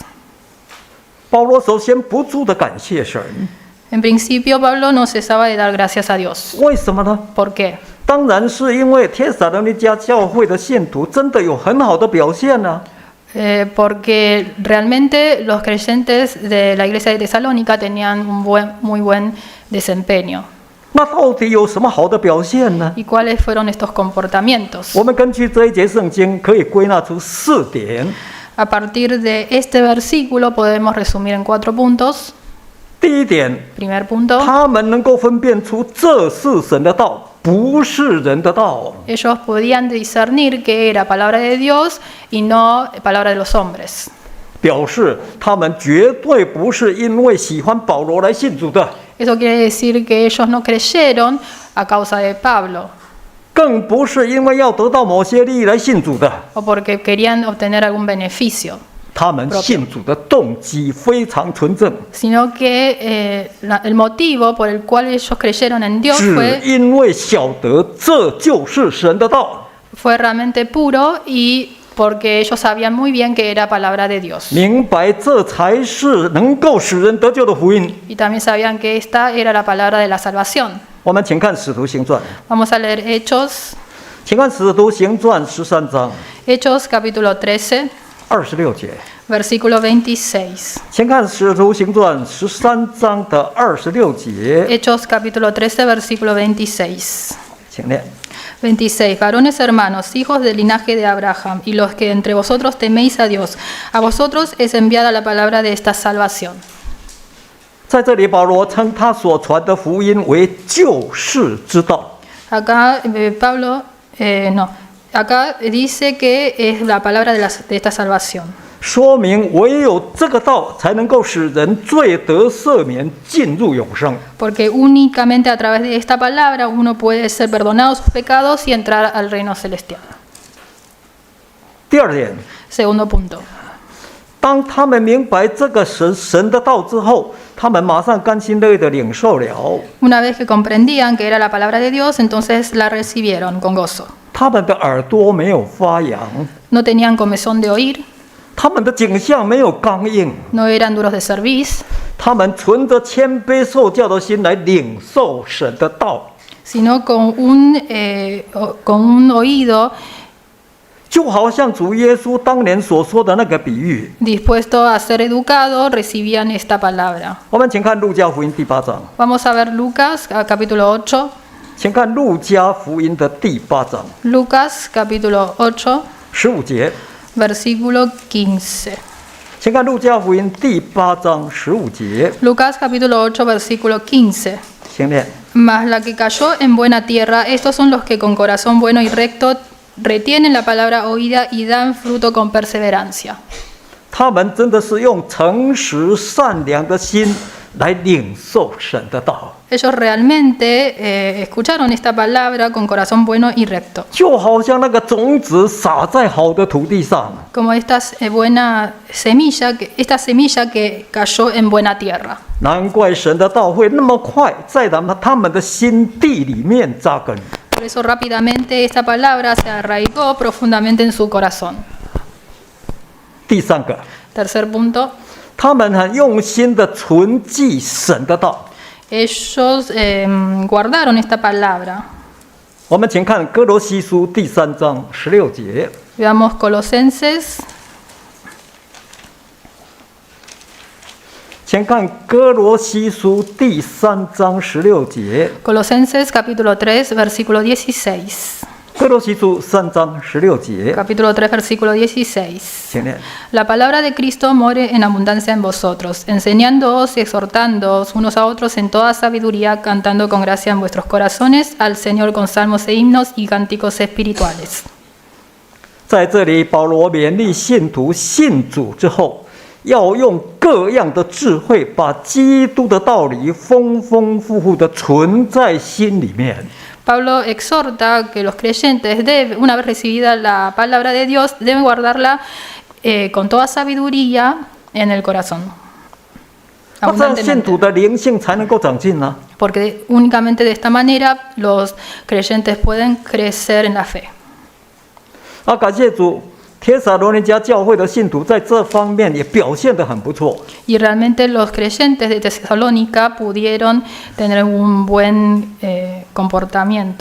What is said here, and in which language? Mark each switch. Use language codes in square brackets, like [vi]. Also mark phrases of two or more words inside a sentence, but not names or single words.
[zh] 保罗首先不住的感谢神， [es] En principio Pablo no cesaba de dar gracias a Dios. [zh] 为什么呢？ [es] ¿Por qué? [zh] 当然是因为帖撒罗尼迦教会的信徒真的有很好的表现呢、 [es] Porque realmente los creyentes de la iglesia de Tesalónica tenían un muy buen desempeño. [zh] 那到底有什么好的表现呢？ [es] ¿Y cuáles fueron estos comportamientos? [zh] 我们根据这一节圣经可以归纳出4点。 [es] A partir de este versículo podemos resumir en 4 puntos. [zh] 第一点， [es] Primer punto, [zh] 他们能够分辨出这是神的道， 不是人的道。 [es] Ellos podían discernir que era palabra de Dios y no palabra de los hombres. [zh] 表示他们绝对不是因为喜欢保罗来信主的， [es] Eso quiere decir que ellos no creyeron a causa de Pablo [zh] 更不是因为要得到某些利益来信主的。 [es] o porque querían obtener algún beneficio, [zh] 他们信主的动机非常纯正， [es] sino que el motivo por el cual ellos creyeron en Dios [zh] 只因为晓得这就是神的道， [es] fue realmente puro y porque ellos sabían muy bien que era palabra de Dios. [zh] 明白这才是能够使人得救的福音。 [es] Y también sabían que esta era la palabra de la salvación. [zh] 我们请看《使徒行传》， [es] Vamos a leer Hechos, [zh] 请看《使徒行传》13章 [es] Hechos capítulo 13, [zh] 26 节， [es] versículo 26. [zh] 请看《使徒行传》13章的26节， [es] Hechos capítulo 13, versículo 26. [zh] 请念。 [es] 26. Varones hermanos, hijos del linaje de Abraham, y los que entre vosotros teméis a Dios, a vosotros es enviada la palabra de esta salvación. [zh] 在这里，保罗称他所传的福音为救世之道。 [es] Acá Pablo, acá dice que es la palabra de esta salvación. [zh] 说明唯有这个道才能够使人罪得赦免，进入永生。 [es] Porque únicamente a través de esta palabra uno puede ser perdonado sus pecados y entrar al reino celestial. [zh] 第二点， [es] Segundo punto. [zh] 当他们明白这个神的道之后，他们马上甘心乐意的领受了。 [es] Una vez que comprendían que era la palabra de Dios, entonces la recibieron con gozo. [zh] 他们的耳朵没有发痒， [es] No tenían comezón de oír, [zh] 他们的颈项没有刚硬， [es] no eran duros de cerviz, [zh] 他们存着谦卑受教的心来领受神的道， [es] sino con un oído [zh] 就好像主耶稣当年所说的那个比喻。 [es] dispuesto a ser educado, recibían esta palabra. [zh] 我们请看路加福音第8章， [es] Vamos a ver Lucas capítulo 8. [zh] 请看路加福音的第8章 [es] Lucas capítulo 8, [zh] 15 节， [es] versículo 15. [zh] 请看路加福音第8章15节， [es] Lucas capítulo 8, versículo 15. [zh] 请念。 [es] Mas la que cayó en buena tierra, estos son los que con corazón bueno y recto retienen la palabra oída y dan fruto con perseverancia. [zh] 他们真的是用诚实善良的心来领受神的道， [es] Ellos realmente escucharon esta palabra con corazón bueno y recto. [zh] 就好像那个种子撒在好的土地上， [es] Como esta semilla que cayó en buena tierra. [zh] 难怪神的道会那么快在他们的心地里面扎根。 [es] Por eso rápidamente esta palabra se arraigó profundamente en su corazón. [zh] 第三个， [es] Tercer punto, [zh] 他们很用心的存记神的道。 [es] ellos guardaron esta palabra. [zh] 我们请看哥罗西书第3章16节， [es] Veamos Colosenses, [zh] 请看哥罗西书第3章16节， [es] Colosenses capítulo 3, versículo 16. [zh] 哥罗西书3章16节， [es] Capítulo 3, versículo 16. [zh] 请念。 [es] La palabra de Cristo more en abundancia en vosotros, enseñándoos y exhortándoos unos a otros en toda sabiduría, cantando con gracia en vuestros corazones al Señor con salmos e himnos y cánticos espirituales. [zh] 在这里，保罗勉励信徒信主之后，要用各样的智慧，把基督的道理丰丰富富的存在心里面。 [es] Pablo exhorta que los creyentes, una vez recibida la palabra de Dios, deben guardarla con toda sabiduría en el corazón. [zh] 那这样信徒的灵性才能够长进呢、 [es] Porque únicamente de esta manera los creyentes pueden crecer en la fe. [zh] 感谢主，帖撒罗尼迦教会的信徒在这方面也表现得很不错。 [es] Y realmente los creyentes de Tesalónica pudieron tener un buen comportamiento.